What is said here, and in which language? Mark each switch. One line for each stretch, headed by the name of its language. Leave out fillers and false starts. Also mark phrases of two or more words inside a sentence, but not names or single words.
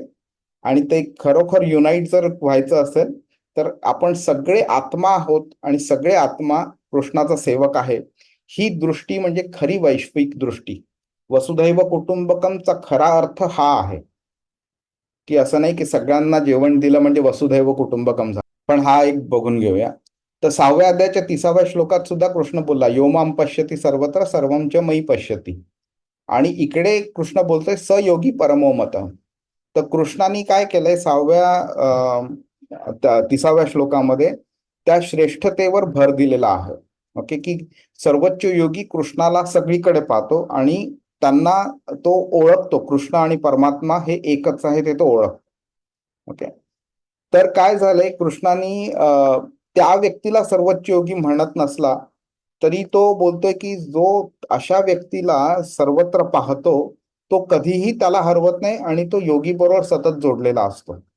Marathi: आणि ते खरोखर युनाइट जर व्हायचं असेल तर आपण सगळे आत्मा आहोत आणि सगळे आत्मा कृष्णाचा सेवक आहे. ही दृष्टी म्हणजे खरी वैश्विक दृष्टी.
Sanskrit: वसुधैव कुटुंबकमचा
Marathi: खरा अर्थ हा आहे, की असं नाही की सगळ्यांना जेवण दिलं म्हणजे
Sanskrit: वसुधैव कुटुंबकम
Marathi: झालं. पण हा एक बघून घेऊया. तर 6व्या अध्यायाच्या 30व्या श्लोकात सुद्धा कृष्ण बोलला,
Sanskrit: यो माम पश्यति सर्वत्र सर्वम च मयि पश्यति.
Marathi: आणि इकडे कृष्ण बोलतोय
Sanskrit: स योगी परमो मतः.
Marathi: तर कृष्णाने काय केलंय 30व्या श्लोकामध्ये त्या श्रेष्ठतेवर भर दिलेला आहे. ओके, की सर्वोच्च योगी कृष्णाला सगळीकडे पाहतो आणि त्यांना तो ओळखतो. कृष्ण आणि परमात्मा हे एकच आहे ते तो ओळखतो. ओके, तर काय झालंय, कृष्णाने त्या व्यक्तीला सर्वोच्च योगी म्हणत नसला तरी तो बोलतोय की जो अशा व्यक्तीला सर्वत्र पाहतो तो कधीही त्याला हरवत नाही आणि तो योगी बरोबर सतत जोडलेला असतो.